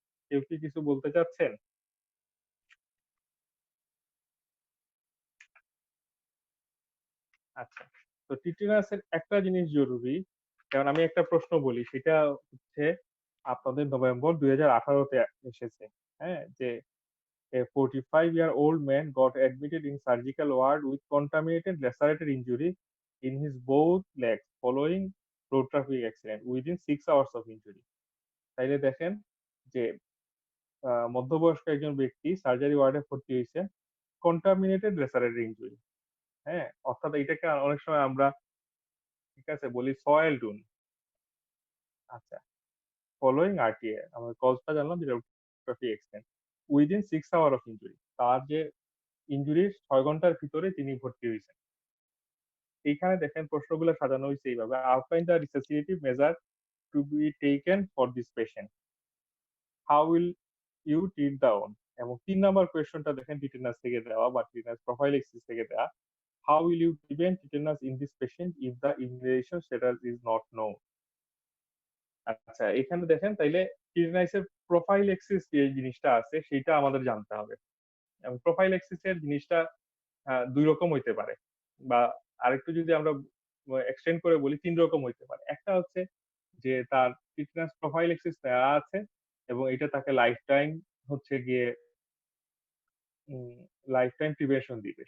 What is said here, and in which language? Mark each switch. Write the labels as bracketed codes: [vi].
[bn] কেউ কি কিছু বলতে চাচ্ছেন? আচ্ছা। তো টিটেনাসের একটা জিনিস জরুরি। যেমন আমি একটা প্রশ্ন বলি সেটা হচ্ছে আপনাদের নভেম্বর ২০১৮ তে এসেছে। হ্যাঁ? [en] যে a 45-year-old man got admitted in surgical ward with contaminated lacerated injury in his both legs following road traffic accident within 6 hours of injury. [bn] তাইলে দেখেন যে মধ্যবয়স্ক একজন ব্যক্তি সার্জারি ওয়ার্ডে ভর্তি হইছে [en] contaminated lacerated injury। [bn] হ্যাঁ? অর্থাৎ এইটাকে অনেক সময় আমরা ঠিক আছে বলি soiled wound। আচ্ছা। ফলোইং আরটিএ আমরা কজটা জানলাম যেটা traffic accident within 6 hour of injury তার যে ইনজুরির 6 ঘন্টার ভিতরে তিনি ভর্তি হয়েছেন এইখানে দেখেন প্রশ্নগুলো সাজানো হইছে এইভাবে। [en] Outline the resuscitative measure to be taken for this patient. How will you treat the wound? [bn] এবং ৩ নাম্বার কোয়েশ্চনটা দেখেন টিটেনাস থেকে দেওয়া বা টিটেনাস প্রোফাইলাক্সিস থেকে দেওয়া। [en] How will you prevent tetanus in this patient if the immunization status is not known? [bn] আচ্ছা, এখানে দেখেন তাইলে টিটেনাসের প্রোফাইলাক্সিস যে জিনিসটা আছে সেইটা আমাদের জানতে হবে। এবং প্রোফাইলাক্সিস এর জিনিসটা ২ রকম হইতে পারে। বা আরেকটু যদি আমরা এক্সটেন্ড করে বলি ৩ রকম হইতে পারে। একটা হচ্ছে যে তার টিটেনাস প্রোফাইলাক্সিস নেওয়া আছে এবং এটা তাকে লাইফ টাইম হচ্ছে গিয়ে উম লাইফ টাইম প্রিভেনশন দিবে।